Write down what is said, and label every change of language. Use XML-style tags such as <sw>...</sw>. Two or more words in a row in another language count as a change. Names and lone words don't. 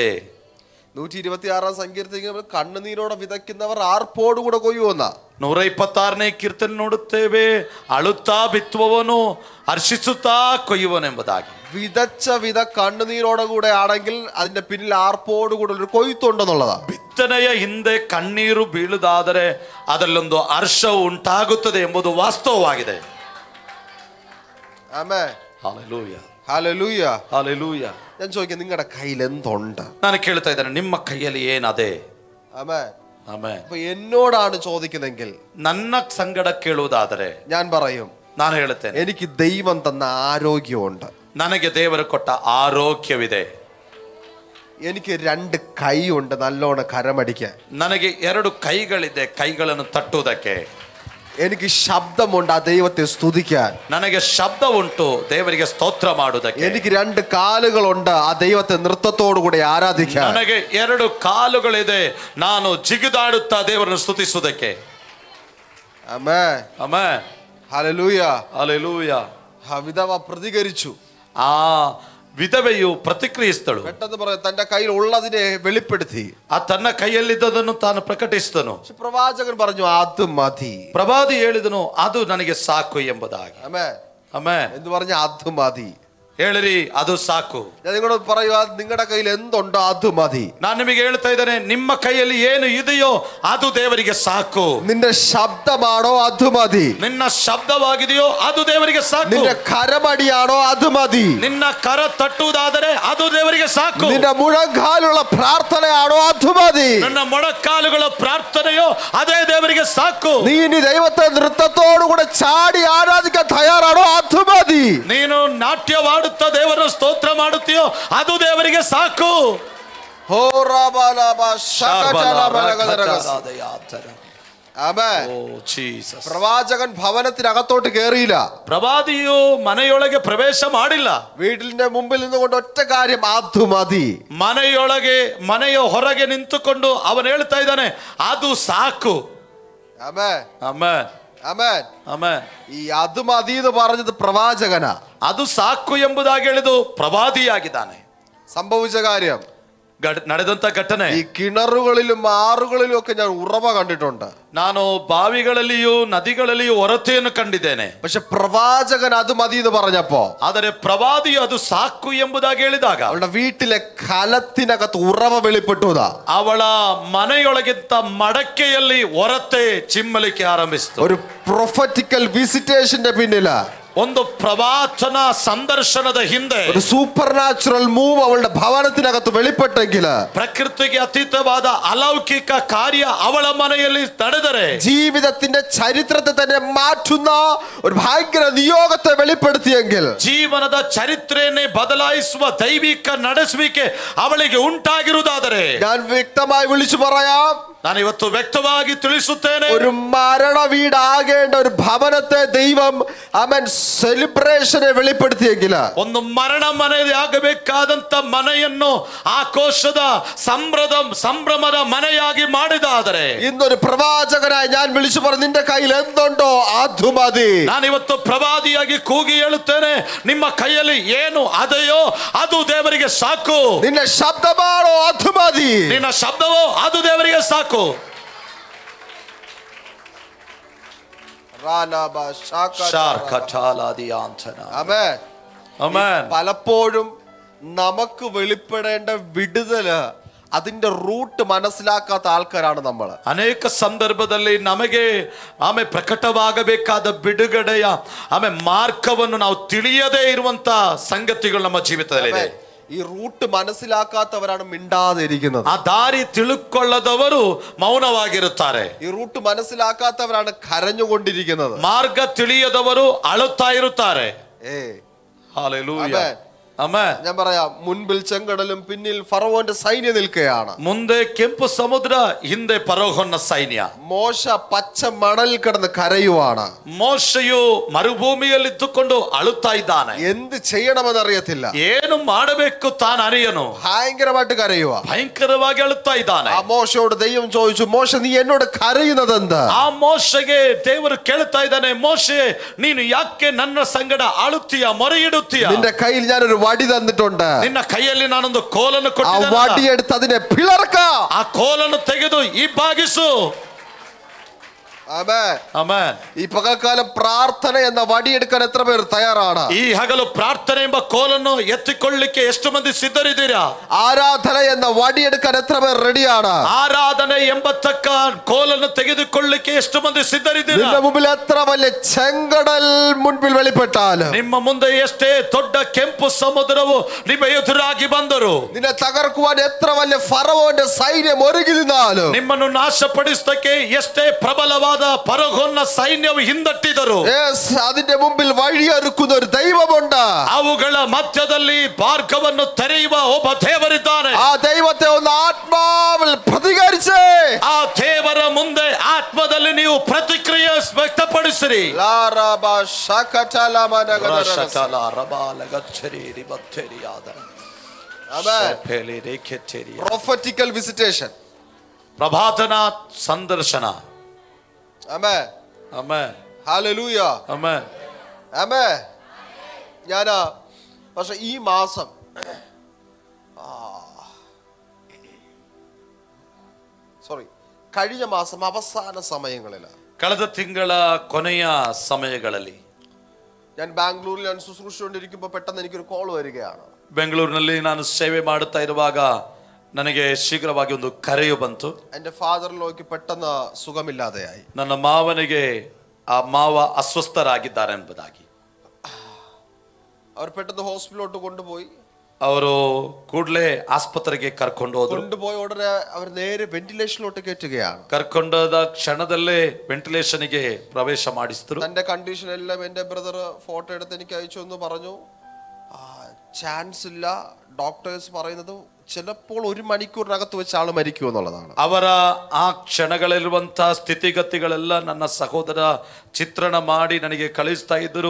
<ml>126 സങ്കീർത്തനം കണ്ണുനീരോടെ വിതയ്ക്കുന്നവർ ആർപ്പോടുകൂടെ കൊയ്യുമെന്ന.</ml> <kn>126ನೇ ಕೀರ್ತನೆ ನೋಡುತ್ತೇವೆ, ಅಳುತ್ತಾ ಬಿತ್ತುವವನು ಹರ್ಷಿಸುತ್ತಾ ಕೊಯ್ಯುವನೆಂಬುದಾಗಿ.</kn> <ml>വിതച്ച വിത കണ്ണുനീരോടെ കൂടെ ആണെങ്കിൽ അതിന്റെ പിന്നിൽ ആർപ്പോടുകൂടെ ഒരു കൊയ്ത്തുണ്ടെന്നുള്ളതാ.</ml> <kn>ಬಿತ್ತನೆಯ ಹಿಂದೆ ಕಣ್ಣೀರು ಬೀಳುವುದಾದರೆ ಅದರಲ್ಲೊಂದು ಹರ್ಷವು ಉಂಟಾಗುತ್ತದೆ ಎಂಬುದು ವಾಸ್ತವವಾಗಿದೆ.</kn> <ml>ആമേൻ.</ml> <kn>ಹಲ್ಲೆಲೂಯ.</kn> <ml>ഹല്ലേലൂയ.</ml> <kn>ಹಲ್ಲೆಲೂಯ.</kn> <ml>ഞാൻ ചോദിക്കാം, നിങ്ങളുടെ കയ്യിൽ എന്തുണ്ട്?</ml> <kn>ನಾನು ಕೇಳ್ತಾ ಇದ್ದೇನೆ, ನಿಮ್ಮ ಕೈಯಲ್ಲಿ ಏನದೆ?</kn> <ml>ആമേൻ.</ml> <kn>ಆಮೆನ್.</kn> <ml>അപ്പൊ എന്നോടാണ് ചോദിക്കുന്നെങ്കിൽ</ml> <kn>ನನ್ನ ಸಂಗಡ ಕೇಳುವುದಾದರೆ</kn> <ml>ഞാൻ പറയും,</ml> <kn>ನಾನು ಹೇಳುತ್ತೇನೆ,</kn> <ml>എനിക്ക് ദൈവം തന്ന ആരോഗ്യമുണ്ട്,</ml> <kn>ನನಗೆ ದೇವರು ಕೊಟ್ಟ ಆರೋಗ್ಯವಿದೆ,</kn> <ml>എനിക്ക് 2 കൈയുണ്ട് നല്ലോണം കരമടിക്കാൻ,</ml> <kn>ನನಗೆ 2 ಕೈಗಳಿದೆ ಕೈಗಳನ್ನು ತಟ್ಟುವುದಕ್ಕೆ,</kn> <ml>എനിക്ക് ശബ്ദമുണ്ട് ആ ദൈവത്തെ സ്തുതിക്കാൻ,</ml> <kn>ನನಗೆ ಶಬ್ದ ಉಂಟು ದೇವರಿಗೆ ಸ್ತೋತ್ರ ಮಾಡುವುದಕ್ಕೆ,</kn> <ml>എനിക്ക് 2 കാലുകളുണ്ട് ആ ദൈവത്തെ നൃത്തത്തോടു കൂടി ആരാധിക്കാൻ,</ml> <kn>ನನಗೆ 2 ಕಾಲುಗಳಿದೆ ನಾನು ಜಿಗಿದಾಡುತ್ತಾ ದೇವರನ್ನು ಸ್ತುತಿಸುವುದಕ್ಕೆ.</kn> <ml>ആമേൻ.</ml> <kn>ಆಮೆನ್.</kn> <ml>ഹല്ലേലൂയ.</ml> <kn>ಹಲ್ಲೆಲೂಯ.</kn> <ml>വിധവ പ്രതികരിച്ചു.</ml> <kn>ಆ ವಿಧವೆಯು ಪ್ರತಿಕ್ರಿಯಿಸಿದಳು.</kn> <ml>പെട്ടെന്ന് പറയാം, തന്റെ കയ്യിൽ ഉള്ളതിനെ വെളിപ്പെടുത്തി.</ml> <kn>ಆ ತನ್ನ ಕೈಯಲ್ಲಿದ್ದದನ್ನು ತಾನು ಪ್ರಕಟಿಸಿದನು.</kn> <ml>പ്രവാചകൻ പറഞ്ഞു, അത് മതി.</ml> <kn>ಪ್ರವಾದಿ ಹೇಳಿದನು, ಅದು ನನಗೆ ಸಾಕು ಎಂಬುದಾಗಿ.</kn> <ml>ആമേൻ.</ml> <kn>ಆಮೆನ್.</kn> <ml>എന്ന് പറഞ്ഞ അത് മതി.</ml> <kn>ಹೇಳಿರಿ, ಅದು ಸಾಕು.</kn> <ml>ഞാൻ നിങ്ങളോട് പറയുക, നിങ്ങളുടെ കയ്യിൽ എന്തുണ്ടോ അത് മതി.</ml> <kn>ನಾನು ನಿಮಗೆ ಹೇಳ್ತಾ ಇದ್ದೇನೆ, ನಿಮ್ಮ ಕೈಯಲ್ಲಿ ಏನು ಇದೆಯೋ ಅದು ದೇವರಿಗೆ ಸಾಕು.</kn> <ml>നിന്റെ ശബ്ദമാണോ അത് മതി.</ml> <kn>ನಿನ್ನ ಶಬ್ದವಾಗಿದೆಯೋ ಅದು ದೇವರಿಗೆ ಸಾಕು.</kn> <ml>നിന്റെ കരമടിയാണോ അത് മതി.</ml> <kn>ನಿನ್ನ ಕರ ತಟ್ಟುವುದಾದರೆ ಅದು ದೇವರಿಗೆ ಸಾಕು.</kn> <ml>നിന്റെ മുഴങ്കാലുള്ള പ്രാർത്ഥനയാണോ അത് മതി.</ml> <kn>ನನ್ನ ಮೊಣಕಾಲುಗಳ ಪ್ರಾರ್ಥನೆಯೋ ಅದೇ ದೇವರಿಗೆ ಸಾಕು.</kn> <ml>നീ ഇനി ദൈവത്തെ നൃത്തത്തോടുകൂടെ ചാടി ആരാധിക്കാൻ തയ്യാറാണോ അത് മതി.</ml> <kn>ನೀನು ನಾಟ್ಯವಾಡುತ್ತಾ ದೇವರನ್ನು ಸ್ತೋತ್ರ ಮಾಡುತ್ತೀಯೋ ಅದು ದೇವರಿಗೆ ಸಾಕು.</kn> <ml>ആമേൻ.</ml> <kn>ಜೀಸಸ್.</kn> <ml>പ്രവാചകൻ ഭവനത്തിനകത്തോട്ട് കേറിയില്ല.</ml> <kn>ಪ್ರವಾದಿಯು ಮನೆಯೊಳಗೆ ಪ್ರವೇಶ ಮಾಡಿಲ್ಲ.</kn> <ml>വീട്ടിന്റെ മുമ്പിൽ നിന്നുകൊണ്ട് ഒറ്റ കാര്യം, അത് മതി.</ml> <kn>ಮನೆಯ ಹೊರಗೆ ನಿಂತುಕೊಂಡು ಅವನು ಹೇಳ್ತಾ ಇದ್ದಾನೆ, ಅದು ಸಾಕು.</kn> <ml>ആമേൻ.</ml> <kn>ಆಮೆನ್.</kn> <ml>ആമേൻ.</ml> <kn>ಆಮೆನ್.</kn> <ml>ഈ അത് മതി എന്ന് പറഞ്ഞത് പ്രവാചകനാ.</ml> <kn>ಅದು ಸಾಕು ಎಂಬುದಾಗಿ ಹೇಳಿದು ಪ್ರವಾದಿಯಾಗಿದ್ದಾನೆ.</kn> <ml>സംഭവിച്ച കാര്യം,</ml> <kn>ನಡೆದಂತ ಘಟನೆ,</kn> <ml>ഈ കിണറുകളിലും ആറുകളിലും ഒക്കെ ഞാൻ ഉറവ കണ്ടിട്ടുണ്ട്.</ml> <kn>ನಾನು ಬಾವಿಗಳಲ್ಲಿಯೂ ನದಿಗಳಲ್ಲಿಯೂ ಹೊರತೆಯನ್ನು ಕಂಡಿದ್ದೇನೆ.</kn> <ml>പക്ഷെ പ്രവാചകൻ അത് മതി എന്ന് പറഞ്ഞപ്പോ,</ml> <kn>ಆದರೆ ಪ್ರವಾದಿಯು ಅದು ಸಾಕು ಎಂಬುದಾಗಿ ಹೇಳಿದಾಗ</kn> <ml>അവളുടെ വീട്ടിലെ കലത്തിനകത്ത് ഉറവ വെളിപ്പെട്ടുതാ.</ml> <kn>ಅವಳ ಮನೆಯೊಳಗಿಂತ ಮಡಕೆಯಲ್ಲಿ ಹೊರತೆ ಚಿಮ್ಮಲಿಕ್ಕೆ ಆರಂಭಿಸಿತು.</kn> <ml>ഒരു</ml> <en>prophetical visitation</en> <ml>പിന്നില,</ml> <kn>ಒಂದು ಪ್ರವಾಚನ ಸಂದರ್ಶನದ ಹಿಂದೆ</kn> <ml>ഒരു</ml> <en>super natural move</en> <ml>അവളുടെ ഭവനത്തിനകത്ത് വെളിപ്പെട്ടെങ്കിൽ,</ml> <kn>ಪ್ರಕೃತಿಗೆ ಅತೀತವಾದ ಅಲೌಕಿಕ ಕಾರ್ಯ ಅವಳ ಮನೆಯಲ್ಲಿ ನಡೆದರೆ</kn> <ml>ജീവിതത്തിന്റെ ചരിത്രത്തെ തന്നെ മാറ്റുന്ന ഒരു ഭയങ്കര നിയോഗത്തെ വെളിപ്പെടുത്തിയെങ്കിൽ,</ml> <kn>ಜೀವನದ ಚರಿತ್ರೆಯನ್ನೇ ಬದಲಾಯಿಸುವ ದೈವಿಕ ನಡೆಸುವಿಕೆ ಅವಳಿಗೆ ಉಂಟಾಗಿರುವುದಾದರೆ,</kn> <ml>ഞാൻ വ്യക്തമായി വിളിച്ചു പറയാം,</ml> <kn>ನಾನು ಇವತ್ತು ವ್ಯಕ್ತವಾಗಿ ತಿಳಿಸುತ್ತೇನೆ,</kn> <ml>ഒരു മരണ വീടാകേണ്ട ഒരു ഭവനത്തെ ദൈവം അവൻ സെലിബ്രേഷനെ വെളിപ്പെടുത്തിയെങ്കിൽ,</ml> <kn>ಒಂದು ಮರಣ ಮನೆಯಾಗಬೇಕಾದಂತ ಮನೆಯನ್ನು ಆಕೋಶದ ಸಂಭ್ರಮದ ಮನೆಯಾಗಿ ಮಾಡಿದಾದರೆ,</kn> <ml>ഇന്നൊരു പ്രവാചകനായി ഞാൻ വിളിച്ചു പറഞ്ഞു, നിന്റെ കയ്യിൽ എന്തുണ്ടോ അത് മതി.</ml> <kn>ನಾನು ಇವತ್ತು ಪ್ರವಾದಿಯಾಗಿ ಕೂಗಿ ಹೇಳುತ್ತೇನೆ, ನಿಮ್ಮ ಕೈಯಲ್ಲಿ ಏನು ಅದೆಯೋ ಅದು ದೇವರಿಗೆ ಸಾಕು.</kn> <ml>നിന്റെ ശബ്ദമാണോ അത് മതി.</ml> <kn>ನಿನ್ನ ಶಬ್ದವೋ ಅದು ದೇವರಿಗೆ ಸಾಕು.</kn> <ml>ആമേൻ.</ml> <kn>ಆಮೆನ್.</kn> <ml>പലപ്പോഴും നമുക്ക് വെളിപ്പെടേണ്ട വിടുതല് അതിന്റെ റൂട്ട് മനസ്സിലാക്കാത്ത ആൾക്കാരാണ് നമ്മൾ.</ml> <kn>ಅನೇಕ ಸಂದರ್ಭದಲ್ಲಿ ನಮಗೆ ಪ್ರಕಟವಾಗಬೇಕಾದ ಬಿಡುಗಡೆಯ ಮಾರ್ಗವನ್ನು ನಾವು ತಿಳಿಯದೇ ಇರುವಂತ ಸಂಗತಿಗಳು ನಮ್ಮ ಜೀವಿತದಲ್ಲಿದೆ.</kn> <ml>ഈ റൂട്ട് മനസ്സിലാക്കാത്തവരാണ് മിണ്ടാതിരിക്കുന്നത്.</ml> <kn>ಆ ದಾರಿ ತಿಳುಕೊಳ್ಳದವರು ಮೌನವಾಗಿರುತ್ತಾರೆ.</kn> <ml>ഈ റൂട്ട് മനസ്സിലാക്കാത്തവരാണ് കരഞ്ഞുകൊണ്ടിരിക്കുന്നത്.</ml> <kn>ಮಾರ್ಗ ತಿಳಿಯದವರು ಅಳುತ್ತಾ ಇರುತ್ತಾರೆ.</kn> <ml>ഹല്ലേലൂയ. ആമേൻ. ഞാൻ പറയാം, മുൻപിൽ ചെങ്കടലും പിന്നിൽ ഫറവോന്റെ സൈന്യം നിൽക്കുകയാണ്.</ml> <kn>ಮುಂದೆ ಕೆಂಪು ಸಮುದ್ರ, ಹಿಂದೆ ಫರೋಹನ ಸೈನ್ಯ.</kn> <ml>മോശ പച്ച മണൽ കിടന്ന് കരയുവാണ്.</ml> <kn>ಮೋಶೆಯು ಮರುಭೂಮಿಯಲ್ಲಿ ಇದ್ದುಕೊಂಡು ಅಳುತ್ತಾ ಇದ್ದಾನೆ.</kn> <ml>എന്ത് ചെയ്യണമെന്ന് അറിയത്തില്ല.</ml> <kn>ಏನು ಮಾಡಬೇಕು ತಾನು ಅರಿಯನು.</kn> <ml>ഭയങ്കരമായിട്ട് കരയുക.</ml> <kn>ಭಯಂಕರವಾಗಿ ಅಳುತ್ತಾ ಇದ್ದಾನೆ.</kn> <ml>ആ മോശയോട് ദൈവം ചോദിച്ചു, മോശ നീ എന്നോട് കരയുന്നത് എന്താ?</ml> <kn>ಆ ಮೋಶೆಗೆ ದೇವರು ಕೇಳ್ತಾ ಇದ್ದಾನೆ, ಮೋಶೆ ನೀನು ಯಾಕೆ ನನ್ನ ಸಂಗಡ ಅಳುತ್ತೀಯ, ಮೊರೆಯಿಡುತ್ತೀಯ?</kn> <ml>നിന്റെ കയ്യിൽ ഞാനൊരു വടി തന്നിട്ടുണ്ട്.</ml> <kn>ನಿನ್ನ ಕೈಯಲ್ಲಿ ನಾನೊಂದು ಕೋಲನ್ನು</kn> <ml>ആ</ml> <kn>ಕೊಟ್ಟಿದ್ದೇನೆ.</kn> <ml>വടി എടുത്ത് അതിനെ പിളർക്ക.</ml> <kn>ಆ ಕೋಲನ್ನು ತೆಗೆದು ಇಬ್ಬಾಗಿಸು.</kn> <ml>ആമേൻ.</ml> <kn>ಆಮೆನ್.</kn> <ml>ഈ പകൽക്കാലം പ്രാർത്ഥന എന്ന വടിയെടുക്കാൻ എത്ര പേർ തയ്യാറാണ്?</ml> <kn>ಈ ಹಗಲು ಪ್ರಾರ್ಥನೆ ಎಂಬ ಕೋಲನ್ನು ಎತ್ತಿಕೊಳ್ಳಲಿಕ್ಕೆ ಎಷ್ಟು ಮಂದಿ ಸಿದ್ಧರಿದ್ದೀರಾ?</kn> <ml>ആരാധന എന്ന വടിയെടുക്കാൻ എത്ര പേർ റെഡിയാണ്?</ml> <kn>ಆರಾಧನೆ ಎಂಬತಕ್ಕ ಕೋಲನ್ನು ತೆಗೆದುಕೊಳ್ಳಲಿಕ್ಕೆ ಎಷ್ಟು ಮಂದಿ ಸಿದ್ಧರಿದ್ದೀರಾ?</kn> <ml>നിന്റെ മുമ്പിൽ എത്ര വലിയ ചെങ്കടൽ മുൻപിൽ വെളിപ്പെട്ടാലും,</ml> <kn>ನಿಮ್ಮ ಮುಂದೆ ಎಷ್ಟೇ ದೊಡ್ಡ ಕೆಂಪು ಸಮುದ್ರವು ನಿಮ್ಮ ಎದುರಾಗಿ ಬಂದರು,</kn> <ml>നിന്നെ തകർക്കുവാൻ എത്ര വലിയ ഫറവോന്റെ സൈന്യം ഒരുങ്ങി നിന്നാലും,</ml> <kn>ನಿಮ್ಮನ್ನು ನಾಶಪಡಿಸಕ್ಕೆ ಎಷ್ಟೇ ಪ್ರಬಲವಾದ ಫರೋಹನ ಸೈನ್ಯವು ಹಿಂದಟ್ಟಿದರು,</kn> <ml>അതിന്റെ മുമ്പിൽ വഴിയൊരുക്കുന്ന ഒരു ദൈവമുണ്ട്.</ml> <kn>ಅವುಗಳ ಮಧ್ಯದಲ್ಲಿ ಮಾರ್ಗವನ್ನು ತೆರೆಯುವ ಒಬ್ಬ ದೇವರಿದ್ದಾನೆ.</kn> <ml>ആ ദൈവത്തെ ഒന്ന് ആത്മാവിൽ പ്രതികരിച്ചേ.</ml> <kn>ಆ ದೇವರ ಮುಂದೆ ಆತ್ಮದಲ್ಲಿ ನೀವು ಪ್ರತಿಕ್ರಿಯೆ ವ್ಯಕ್ತಪಡಿಸಿರಿ.</kn> <en>prophetical visitation,</en> <kn>ಪ್ರಭಾತನ ಸಂದರ್ಶನ.</kn> <ml>ആമേൻ. ആമേൻ. ഹല്ലേലൂയ. ആമേൻ. ആമേൻ. പക്ഷെ ഈ മാസം കഴിഞ്ഞ മാസം അവസാന സമയങ്ങളിൽ,</ml> <kn>ಕಳೆದ ತಿಂಗಳ ಕೊನೆಯ ಸಮಯಗಳಲ್ಲಿ</kn> <ml>ഞാൻ ബാംഗ്ലൂരിൽ ഞാൻ ശുശ്രൂഷിച്ചുകൊണ്ടിരിക്കുമ്പോൾ പെട്ടെന്ന് എനിക്കൊരു കോൾ വരികയാണ്.</ml> <kn>ಬೆಂಗಳೂರಿನಲ್ಲಿ ನಾನು ಸೇವೆ ಮಾಡುತ್ತಾ ಇರುವಾಗ ನನಗೆ ಶೀಘ್ರವಾಗಿ ಒಂದು ಕರೆಯು ಬಂತು.</kn> <ml>എൻ്റെ ഫാദറിലേക്ക് പെട്ടെന്ന് സുഖമില്ലാതെയായി.</ml> <kn>ನನ್ನ ಮಾವನಿಗೆ ಆ ಮಾವ ಅಸ್ವಸ್ಥರಾಗಿದ್ದಾರೆ ಎಂಬುದಾಗಿ</kn> <ml>അവർ പെട്ടെന്ന് ഹോസ്പിറ്റലിലോട്ട് കൊണ്ടുപോയി.</ml> <kn>ಅವರು ಕೂಡಲೇ ಆಸ್ಪತ್ರೆಗೆ ಕರ್ಕೊಂಡು ಹೋದ್ರು.</kn> <ml>കൊണ്ടുപോയ ഉടനെ അവർ നേരെ വെന്റിലേഷനിലോട്ട് കയറ്റുകയാണ്.</ml> <kn>ಕರ್ಕೊಂಡೋದ ಕ್ಷಣದಲ್ಲೇ ವೆಂಟಿಲೇಷನ್ಗೆ ಪ್ರವೇಶ ಮಾಡಿಸಿದ್ರು.</kn> <ml>തന്റെ കണ്ടീഷൻ എല്ലാം എൻ്റെ</ml> <en>brother photo</en> <ml>എടുത്ത് എനിക്ക് അയച്ചു എന്ന് പറഞ്ഞു. ചാൻസ് ഇല്ല, ഡോക്ടേഴ്സ് പറയുന്നത് ചിലപ്പോൾ 1 മണിക്കൂറിനകത്ത് വെച്ച് ആള് മരിക്കുമെന്നുള്ളതാണ്.</ml> <kn>ಅವರ ಆ ಕ್ಷಣಗಳಲ್ಲಿರುವಂತಹ ಸ್ಥಿತಿಗತಿಗಳೆಲ್ಲ ನನ್ನ ಸಹೋದರ ಚಿತ್ರಣ ಮಾಡಿ ನನಗೆ ಕಳಿಸ್ತಾ ಇದ್ದರು.</kn>